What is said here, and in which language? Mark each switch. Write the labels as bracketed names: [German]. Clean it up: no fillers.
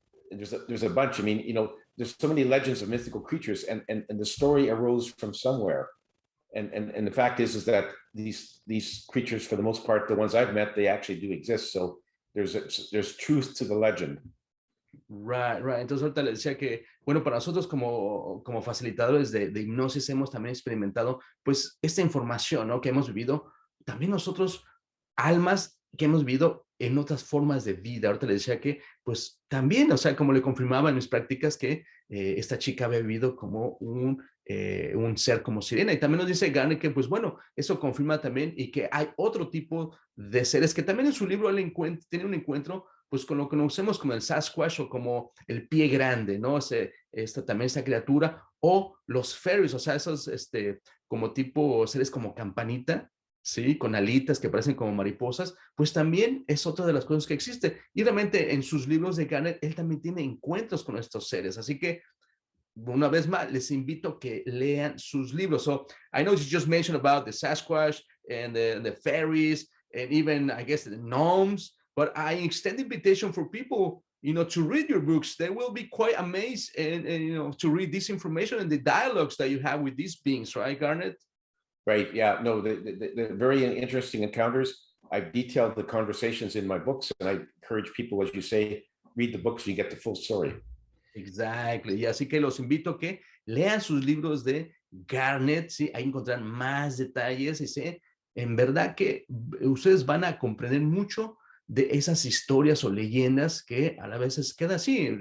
[English] There's a bunch. I mean, there's so many legends of mythical creatures, and the story arose from somewhere. And the fact is that these creatures, for the most part, the ones I've met, they actually do exist. So there's truth to the legend. Right. [Spanish] Entonces ahorita le decía que, bueno, para nosotros como facilitadores de hipnosis hemos también experimentado pues esta información, ¿no? Que hemos vivido, también nosotros, almas que hemos vivido en otras formas de vida. Ahorita le decía que pues también, o sea, como le confirmaba en mis prácticas que esta chica había vivido como un ser como sirena. Y también nos dice Garnet que pues bueno, eso confirma también y que hay otro tipo de seres que también en su libro él tiene un encuentro pues con lo que conocemos como el Sasquatch o como el pie grande, ¿no? También esa criatura, o los fairies, o sea, esos como tipo seres como campanita, ¿sí? Con alitas que parecen como mariposas, pues también es otra de las cosas que existe. Y realmente en sus libros de Garnet, él también tiene encuentros con estos seres, así que una vez más, les invito a que lean sus libros. [English] So I know you just mentioned about the Sasquatch and the fairies and even, I guess, the gnomes, but I extend invitation for people, to read your books. They will be quite amazed and to read this information and the dialogues that you have with these beings, right, Garnet? Right. Yeah. No, the very interesting encounters. I've detailed the conversations in my books, and I encourage people, as you say, read the books so you get the full story. Exactly. [Spanish] Y así que los invito a que lean sus libros de Garnet, ¿sí? Ahí encontrarán más detalles y sí, en verdad que ustedes van a comprender mucho de esas historias o leyendas que a la vez queda así.